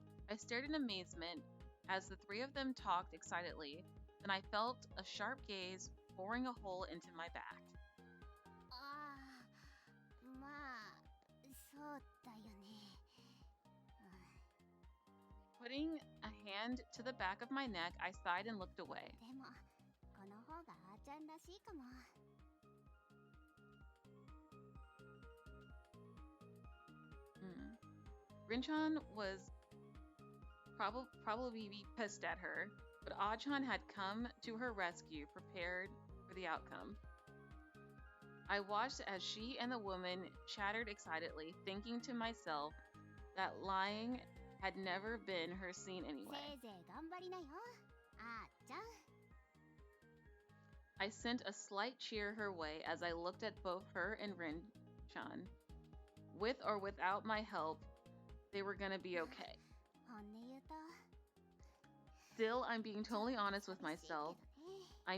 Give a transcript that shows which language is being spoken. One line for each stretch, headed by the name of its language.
English: I stared in amazement as the three of them talked excitedly, then I felt a sharp gaze boring a hole into my back.
Japanese: ああ、まあ、そうだよね。
English: Putting a hand to the back of my neck, I sighed and looked away.
Japanese: でも、この方があーちゃんらしいかも。
English: Rinchan was probably pissed at her, but Achan had come to her rescue, prepared for the outcome. I watched as she and the woman chattered excitedly, thinking to myself that lying had never been her scene
Japanese: せ
English: anyway.
Japanese: いぜい頑張りなよ、あーちゃん。
English: I sent a slight cheer her way as I looked at both her and Rinchan. With or without my help, they were gonna be okay.
Japanese: 本音言うと、
English: Still, I'm being totally honest with myself.
Japanese: 寂しいけどね。